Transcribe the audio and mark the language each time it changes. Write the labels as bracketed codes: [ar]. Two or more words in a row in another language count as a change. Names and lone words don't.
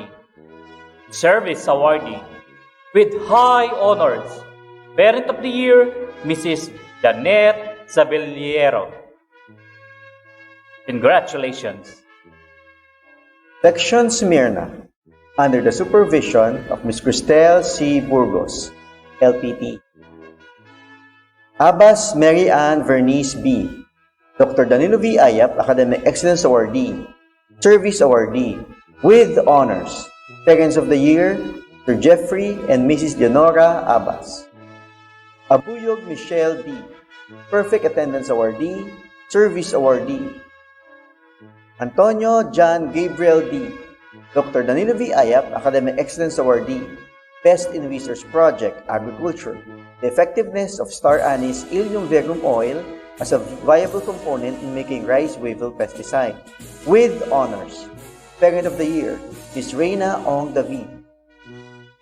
[en] Service Awardee with high honors. Parent of the Year, Mrs. Danette Sabillero. Congratulations. Section Smyrna, under the supervision of Ms. Cristel C. Burgos, LPT. Abbas Mary Ann Vernice B. Dr. Danilo V. Ayap Academic Excellence Awardee, Service Awardee with honors. Parents of the Year, Sir Jeffrey and Mrs. Leonora Abbas. Abuyog Michelle D. Perfect Attendance Awardee, Service Awardee. Antonio John Gabriel D. Dr. Danilo V. Ayap Academic Excellence Awardee, Best in Research Project, Agriculture. The effectiveness of star anise Ilium verum oil as a viable component in making rice weevil pesticide, with honors. Parent of the Year, Ms. Reina Ong David.